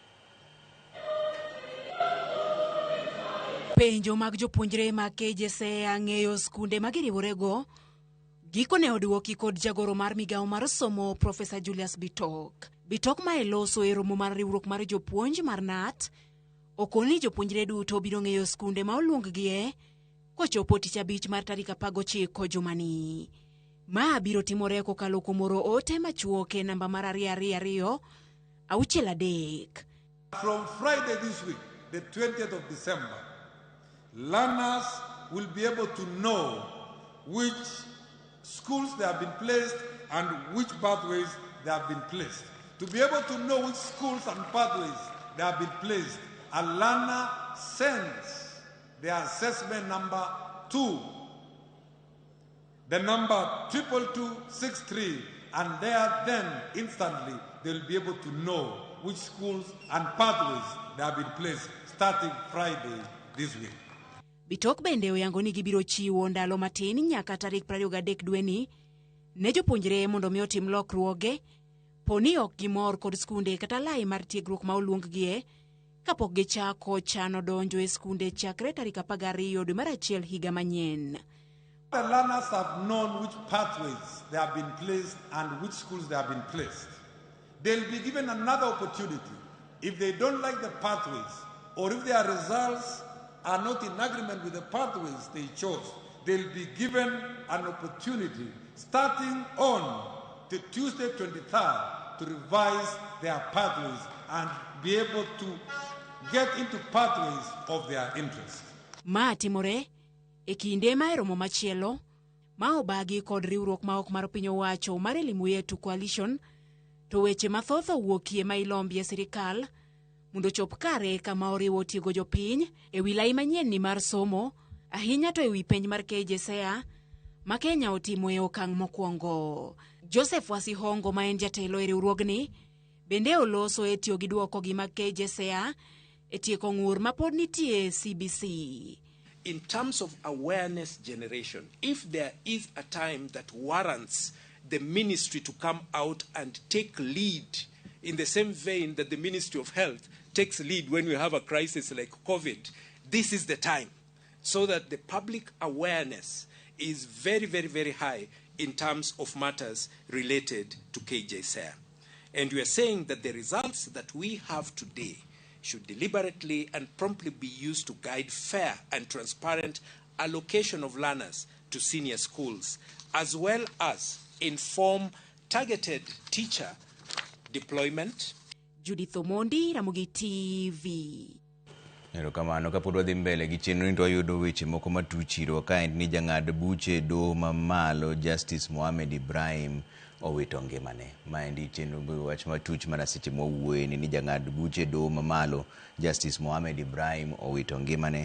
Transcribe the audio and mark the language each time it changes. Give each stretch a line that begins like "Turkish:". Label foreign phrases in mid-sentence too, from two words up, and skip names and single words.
Luo (Kenya and Tanzania): Penjo mag jopuonjre mag KJSEA ng'eyo skunde magiriworego gikone odwoki kod jagoro mar migawo mar somo Professor Julius Bitok ma eloso e romo mar riwruok mar jopuonj mar NAT okoni jopuonjre duto biro ng'eyo skunde ma oluonggie kochopo tich abich mar tarik 19 jumani. Ma biro timore kokalo kuom oro ote machuok e namba mar 222-63.
English: From Friday this week, the 20th of December, learners will be able to know which schools they have been placed and which pathways they have been placed. To be able to know which schools and pathways they have been placed, a learner sends their assessment number to the number 22263, and there then instantly they will be able to know which schools and pathways they have been placed starting Friday this week.
Luo (Kenya and Tanzania): Bitok bende oyango ni gibiro chiwo ndalo matin nyaka tarik 23 dweni ne jopuonjre mondo mi otim lokruoge poni ok gimor kod skunde kata lai mar tiegruok ma oluonggie kapok gichako chano donjo e skunde chakre tarik 12 dwe mar achiel higa manyien.
English: The learners have known which pathways they have been placed and which schools they have been placed. They'll be given another opportunity. If they don't like the pathways or if their results are not in agreement with the pathways they chose, they'll be given an opportunity starting on the Tuesday 23rd to revise their pathways and be able to get into pathways of their interest.
Luo (Kenya and Tanzania): Ma timore e kinde ma romo machielo ma obagi kod riwruok ma ok mar piny owacho mar Elimu Yetu Coalition to weche mathoth owuokie ma ilombie sirikal mondo chop kare kama oriwo tiego jopiny e wi lai manyien ni mar somo ahinya to e wi penj mar KJSEA ma Kenya otimo e okang' mokwongo. Joseph Wasihongo ma en jatelo e riwruogni bende oloso e tiyo gi duoko gi mag KJSEA e tieko ng'ur ma pod nitie CBC.
English: In terms of awareness generation, if there is a time that warrants the ministry to come out and take lead in the same vein that the Ministry of Health takes lead when we have a crisis like COVID, this is the time, so that the public awareness is very, very, very high in terms of matters related to KJSEA. And we are saying that the results that we have today should deliberately and promptly be used to guide fair and transparent allocation of learners to senior schools, as well as inform targeted teacher deployment. Judith Omondi, Ramogi TV.
Luo (Kenya and Tanzania): Erokamano kapod wadhi mbele gi chenro ni to wayudo weche moko matuchiro ka ni jang'ad buche doho mamalo Justice Mohamed Ibrahim owito ngimane. Maendi chenro wach matuch mana seche mowuoye ni jang'ad buche doho mamalo Justice Mohamed Ibrahim owito ngimane.